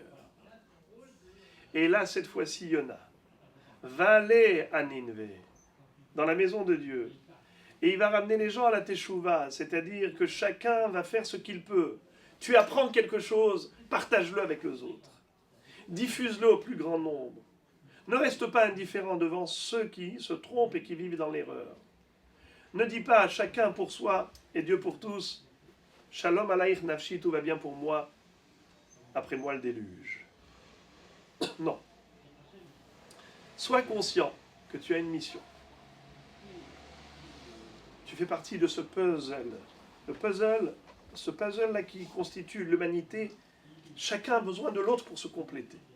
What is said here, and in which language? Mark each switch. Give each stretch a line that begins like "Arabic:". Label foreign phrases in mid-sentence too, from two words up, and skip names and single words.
French: Et là, cette fois-ci, Yona va aller à Ninvé, dans la maison de Dieu, et il va ramener les gens à la Teshuvah, c'est-à-dire que chacun va faire ce qu'il peut. Tu apprends quelque chose, partage-le avec les autres. Diffuse-le au plus grand nombre. Ne reste pas indifférent devant ceux qui se trompent et qui vivent dans l'erreur. Ne dis pas à chacun pour soi et Dieu pour tous,
Hebrew: שלום עלייך נפשי,
French: tout va bien pour moi, après moi le déluge. Non. Sois conscient que tu as une mission. Tu fais partie de ce puzzle. Ce puzzle-là qui constitue l'humanité, chacun a besoin de l'autre pour se compléter.